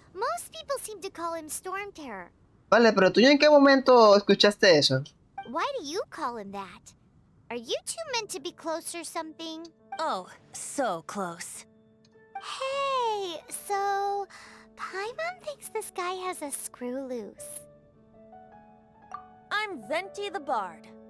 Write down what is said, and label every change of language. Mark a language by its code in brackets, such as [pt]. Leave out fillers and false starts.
[en] Most people seem to call him Storm Terror. [es] Vale, pero tú en qué momento escuchaste eso? [en] Why do you call him that? Are you two meant to be close or something? Oh, so close. Hey, so... Paimon thinks this guy has a screw loose. I'm Venti the Bard.